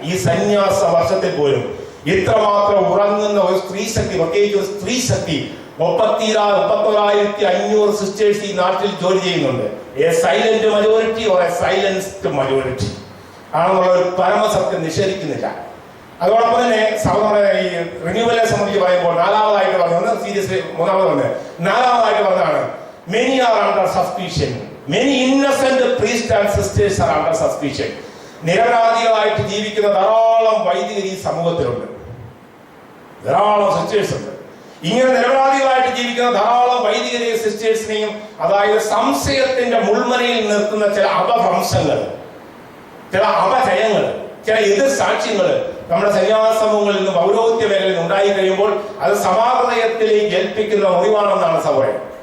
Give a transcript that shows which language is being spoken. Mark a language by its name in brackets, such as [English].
[Malayalam] ഈ സന്യാസ വർഷത്തിൽ പോലും ഇത്രമാത്രം ഉറങ്ങുന്ന ഒരു സ്ത്രീ ശക്തി, പ്രത്യേകിച്ച് ഒരു സ്ത്രീ ശക്തി 31,500 സിസ്റ്റേഴ്സ് ഈ നാട്ടിൽ ജോലി ചെയ്യുന്നുണ്ട്. [English] a silent majority or a silenced majority [Malayalam] ആണെന്നുള്ള ഒരു പരമസത്യം നിഷേധിക്കുന്നില്ല. അതോടൊപ്പം തന്നെ സഹോദരനെ ഈ റിന്യൂവലിനെ സംബന്ധിച്ച് പറയുമ്പോൾ നാലാമതായിട്ട് പറഞ്ഞത് സീരിയസ്ലി നാലാമതായിട്ട് പറഞ്ഞതാണ് [English] many are under suspicion. Many innocent priests and sisters are under suspicion. [Malayalam] നിരപരാധികളായിട്ട് ജീവിക്കുന്ന ധാരാളം വൈദികർ ഈ സമൂഹത്തിലുണ്ട്, ധാരാളം സിസ്റ്റേഴ്സ് ഉണ്ട്. ഇങ്ങനെ നിരപരാധികളായിട്ട് ജീവിക്കുന്ന ധാരാളം വൈദികരെയും സിസ്റ്റേഴ്സിനെയും അതായത് സംശയത്തിന്റെ മുൾമനയിൽ നിർത്തുന്ന ചില അപഭ്രംശങ്ങൾ, ചില അപജയങ്ങൾ, ചില എതിർ സാക്ഷ്യങ്ങൾ നമ്മുടെ സന്യാസ സമൂഹങ്ങളിൽ നിന്ന് പൗരോഹിത്യ മേഖലയിൽ ഉണ്ടായി കഴിയുമ്പോൾ അത് സമാഹൃദയത്തിലേക്ക് ഏൽപ്പിക്കുന്ന മുറിവാണെന്നാണ് സഹോദരൻ.